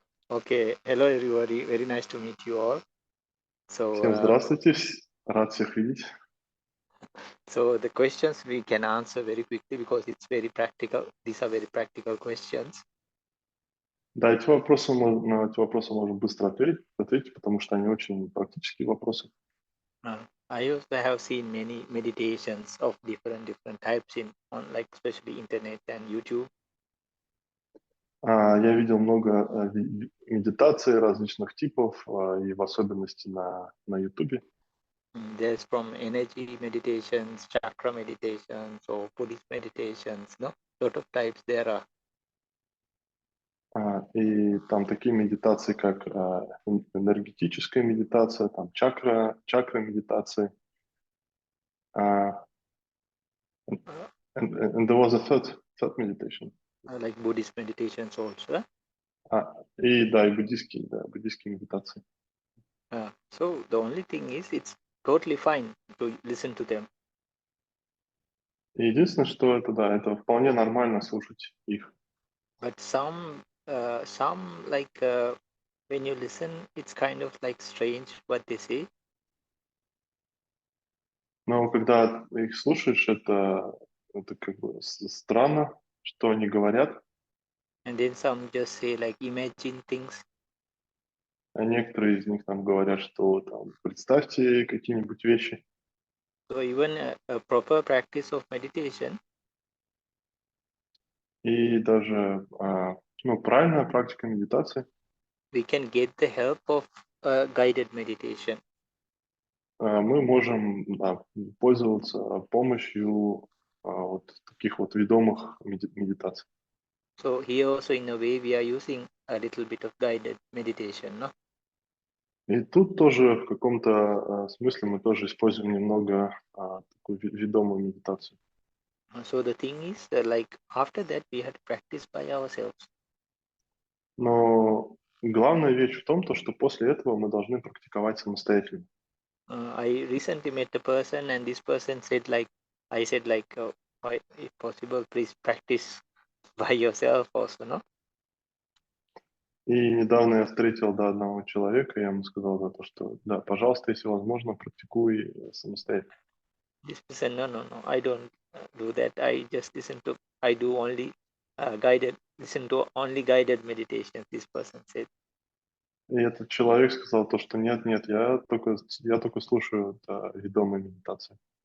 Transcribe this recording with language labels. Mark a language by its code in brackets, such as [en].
[en] Okay. Hello, everybody. Very nice to meet you all. [ru] Всем здравствуйте. Рад всех видеть. [en] So the questions we can answer very quickly because it's very practical. These are very practical questions. [ru] Да, на эти вопросы можно быстро ответить, потому что они очень практические вопросы. [en] I also have seen many meditations of different types on like especially internet and YouTube. [ru] Я видел много медитаций различных типов, и в особенности на YouTube. [en] There's from energy meditations, chakra meditations, or Buddhist meditations, no? Lot of types there are. [ru] И там такие медитации, как энергетическая медитация, там чакра медитации. [en] And there was a third meditation. Like Buddhist meditations also. [ru] И буддийские медитации. [en] So the only thing is it's totally fine to listen to them. [ru] И единственное, что это вполне нормально слушать их. [en] But some like when you listen, it's kind of like strange what they say. [ru] Но когда их слушаешь, это как бы странно, что они говорят. [en] And then some just say like imagine things. [ru] А некоторые из них там говорят, что там представьте какие-нибудь вещи. [en] So even a proper practice of meditation. [ru] И даже правильная практика медитации. [en] We can get the help of guided meditation. [ru] Мы можем пользоваться помощью вот таких вот ведомых медитаций. [en] So here also in a way we are using a little bit of guided meditation, no? [ru] И тут тоже в каком-то смысле мы тоже используем немного такую ведомую медитацию. [en] So the thing is that like after that we had to practice by ourselves. [ru] Но главная вещь в том, что после этого мы должны практиковать самостоятельно. [en] I recently met a person and this person said like, I said like, if possible, please practice by yourself also, no? [ru] И недавно я встретил одного человека, и я ему сказал что да, пожалуйста, если возможно, практикуй самостоятельно. [en] This person, no, I don't do that. I just I do only listen to only guided meditations, this person said. [ru] И этот человек сказал что нет, я только слушаю ведомые медитации.